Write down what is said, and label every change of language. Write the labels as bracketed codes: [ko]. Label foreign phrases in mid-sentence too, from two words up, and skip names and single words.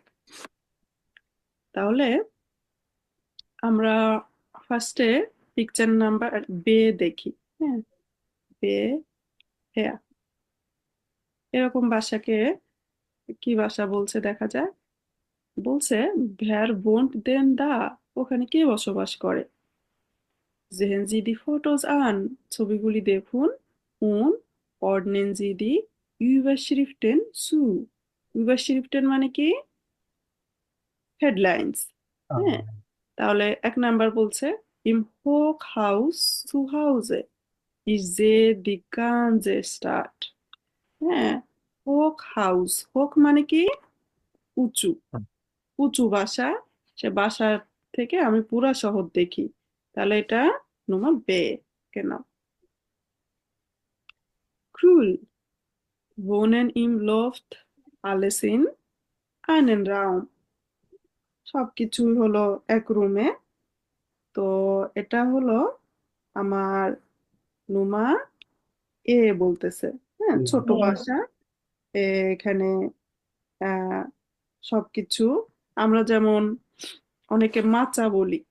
[bn] তাহলে আমরা ফার্স্টে পিকচার নাম্বার বে দেখি। হ্যাঁ, বে, হ্যাঁ, এরকম বাসাকে কি বাসা বলছে দেখা যায়। [de] বলছে ভ্যার wohnt denn da? [bn] ওখানে কে বসবাস করে? [de] Sehen Sie die Fotos an? [bn] ছবিগুলি দেখুন [de] und ordnen Sie die Überschriften zu. [bn] Überschriften মানে কি? হেডলাইন্স। হ্যাঁ, তাহলে 1 নাম্বার বলছে [de] im Hochhaus zu Hause. Ich sehe die ganze Stadt. [bn] হ্যাঁ, Hochhaus. Hoch মানে কি? উঁচু। উঁচু বাসা। সে বাসা থেকে আমি পুরা শহর দেখি। তাহলে এটা [de] Nummer B. Genau. Cool. Wohnen im Loft alles in einen Raum. [bn] সবকিছুই হলো এক রুমে। তো এটা হলো আমার নুমা এ বলতেছে। হ্যাঁ, ছোট বাসা। এখানে আহ সবকিছু আমরা যেমন অনেকে মাচা বলি।